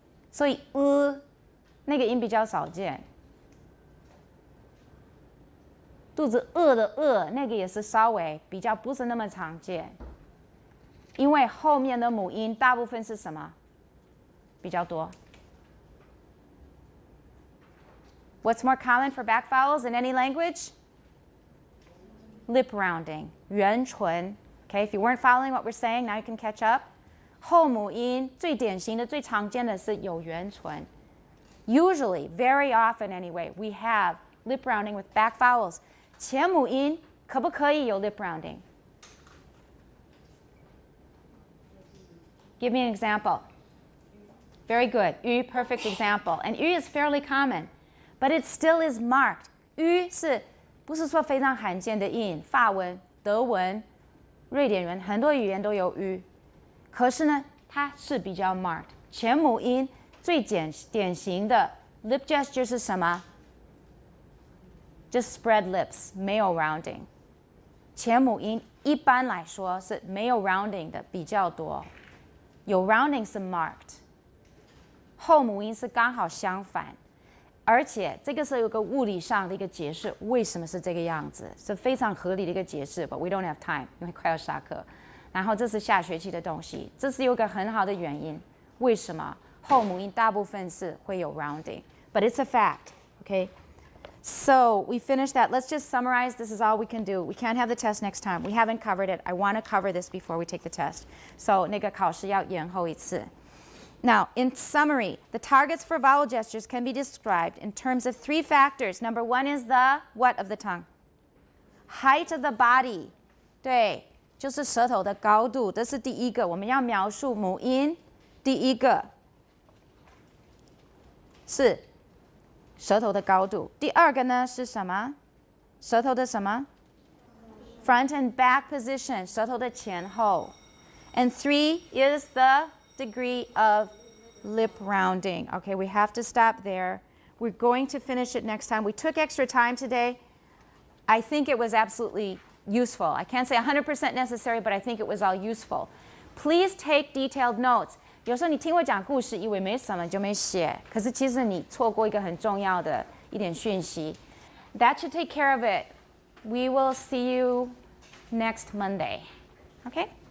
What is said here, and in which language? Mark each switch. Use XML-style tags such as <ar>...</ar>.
<zh>所以那个音比较少见。肚子饿的那个也是稍微比较不是那么常见，因为后面的母音大部分是什么？比较多。</zh> <en>What's more common for back vowels in any language? Lip rounding, 圆唇。 Okay, if you weren't following what we're saying, now you can catch up.</en> <zh>后母音最典型的、最常见的是有圆唇。</zh> <en>Usually, very often anyway, we have lip rounding with back vowels.</en> <zh>前母音可不可以有 lip rounding?</zh> <en>Give me an example. Very good. 语 perfect example. And 语 is fairly common, but it still is marked.</en> <zh>语是不是说非常罕见的音？法文、德文、瑞典文很多语言都有语，可是呢，它是比较 marked。前母音最典型的 lip gesture 是什么？</zh> <en>Just spread lips，</en> <zh>没有 rounding。前母音一般来说是没有 rounding 的比较多，有 rounding 是 marked。后母音是刚好相反，而且这个是有个物理上的一个解释，为什么是这个样子，是非常合理的一个解释。</zh> <en>But we don't have time，</en> <zh>因为快要下课。然后这是下学期的东西，这是有个很好的原因，为什么后母音大部分是会有 rounding？</zh> <en>But it's a fact， okay？ So we finished that. Let's just summarize. This is all we can do. We can't have the test next time. We haven't covered it. I want to cover this before we take the test.</en> <zh>So 那个考试要延后一次。</zh> <en>Now, in summary, the targets for vowel gestures can be described in terms of 3 factors. Number 1 is the what of the tongue? Height of the body.</en> <zh>对，就是舌头的高度，这是第一个。我们要描述母音，第一个是舌头的高度。第二个呢是什么？舌头的什么 ？</zh> <en>Front and back position，</en> <zh>舌头的前后。</zh> <en>And 3 is the degree of lip rounding. Okay, we have to stop there. We're going to finish it next time. We took extra time today. I think it was absolutely useful. I can't say 100% necessary, but I think it was all useful. Please take detailed notes.</en> <zh>有时候你听我讲故事，以为没什么就没写，可是其实你错过一个很重要的一点讯息。</zh> <en>That should take care of it. We will see you next Monday. Okay?</en>